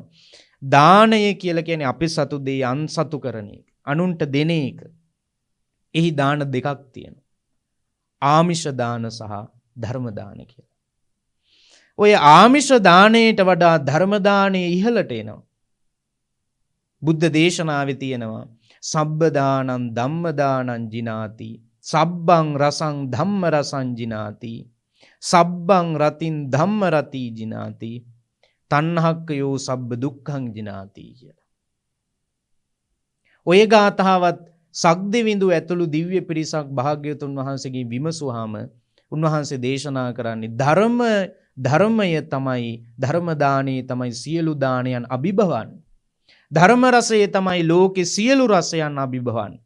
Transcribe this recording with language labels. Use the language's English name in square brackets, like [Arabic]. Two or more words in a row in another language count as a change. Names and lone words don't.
[Sinhala] දානය කියලා කියන්නේ අපි සතු දේ අන් සතු කරන එක, අනුන්ට දෙන එක. එහි දාන දෙකක් තියෙනවා. ආමිෂ දාන සහ ධර්ම දාන කියලා. ඔය ආමිෂ දාණයට වඩා ධර්ම දාණය ඉහළට එනවා. බුද්ධ දේශනාවේ තියෙනවා [Pali] සබ්බ දානං ධම්ම දානං ජිනාති සබ්බං රසං ධම්ම රසං ජිනාති සබ්බං රතින් ධම්ම රති ජිනාති තණ්හක්කයෝ සබ්බ දුක්ඛං ජිනාති කියලා. [Sinhala] ඔය ගාථාවත් සක්දෙවිඳු ඇතුළු දිව්‍ය පිරිසක් භාග්‍යවතුන් වහන්සේගෙන් විමසුවාම උන්වහන්සේ දේශනා කරන්නේ ධර්මය තමයි ධර්ම දානේ තමයි සියලු දානයන් අභිභවන්නේ. ධර්ම රසය තමයි ලෝකේ සියලු රසයන් අභිභවන්නේ.